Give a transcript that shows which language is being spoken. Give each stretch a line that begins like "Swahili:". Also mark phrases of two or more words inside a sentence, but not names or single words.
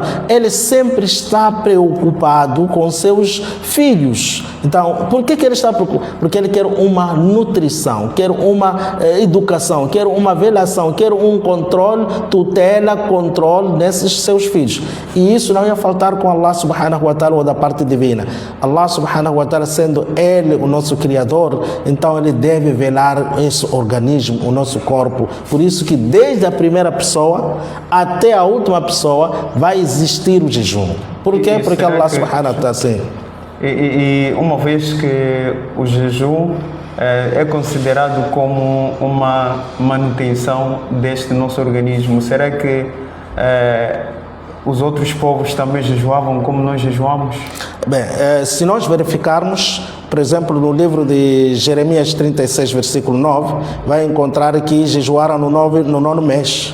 Portuguese: Ele sempre está preocupado com seus filhos. Então, por que ele está preocupado? Porque ele quer uma nutrição, quer uma educação, quer uma velação, quer um controle, tutela, controle nesses seus filhos. E isso não ia faltar com Allah
Arabic: سبحانه وتعالى
Portuguese: ou da parte divina. Allah
Arabic: سبحانه وتعالى
Portuguese: sendo Ele o nosso Criador, então Ele deve velar esse organismo, o nosso corpo. Por isso que desde a primeira pessoa até a última pessoa vai existir o jejum. Por quê? Porque Allah
Arabic: سبحانه وتعالى
Portuguese: assim. E uma vez que o jejum é considerado como uma manutenção deste nosso organismo, será que os outros povos também jejuavam como nós jejuamos? Bem, se nós verificarmos, por exemplo, no livro de Jeremias 36, versículo 9, vai encontrar que jejuaram no nono mês.